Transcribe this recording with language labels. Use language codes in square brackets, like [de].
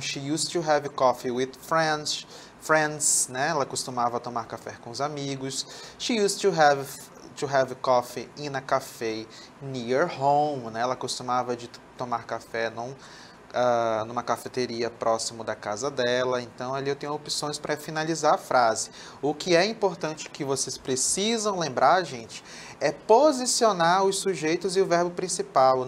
[en] She used to have coffee with friends, né? [pt] Ela costumava tomar café com os amigos. [en] She used to have coffee in a cafe near home, né? [pt] Ela costumava de tomar café numa cafeteria próximo da casa dela. Então, ali eu tenho opções para finalizar a frase. O que é importante que vocês precisam lembrar, gente, é posicionar os sujeitos e o verbo principal.